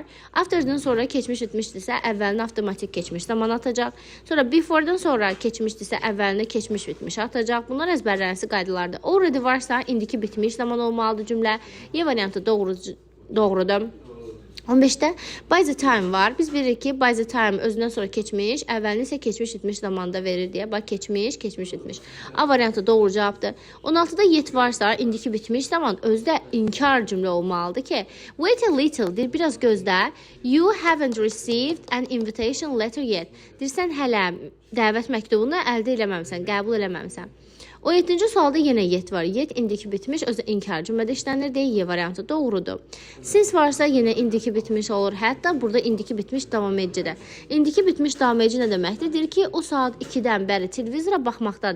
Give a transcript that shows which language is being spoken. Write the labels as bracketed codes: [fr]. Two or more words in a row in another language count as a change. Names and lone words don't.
[az] After'dan sonra keçmiş bitmişdirsə, əvvəlinə avtomatik keçmiş zaman atacaq. Sonra before'dan sonra keçmişdirsə, əvvəlinə keçmiş bitmiş atacaq. Bunlar əzbərlənisi qaydalardır. Already varsa, indiki bitmiş zaman olmalıdır cümlə. Y variantı doğrudur. 15-də [en] by the time [az] var. Biz bilirik ki, [en] by the time [az] özündən sonra keçmiş, əvvəlini isə keçmiş bitmiş zamanda verir deyə. Bax, keçmiş, keçmiş bitmiş. A variantı doğru cavabdır. 16-da yet varsa, indiki bitmiş zaman özdə inkar cümlə olmalıdır ki, [en] wait a little, [az] deyir, biraz gözlə. [en] You haven't received an invitation letter yet. [az] Deyir, sən hələ dəvət məktubunu əldə eləməmsən, qəbul eləməmsən. 17-ci sualda yenə yet var. Yet indiki bitmiş, özü inkar cümlədə işlənir deyə Y variantı doğrudur. Since varsa yenə indiki bitmiş olur. Hətta burada indiki bitmiş davam edicidir. İndiki bitmiş davam edici nə deməkdir? Deyir ki, o saat 2-dən bəri televizora baxmaqdadır.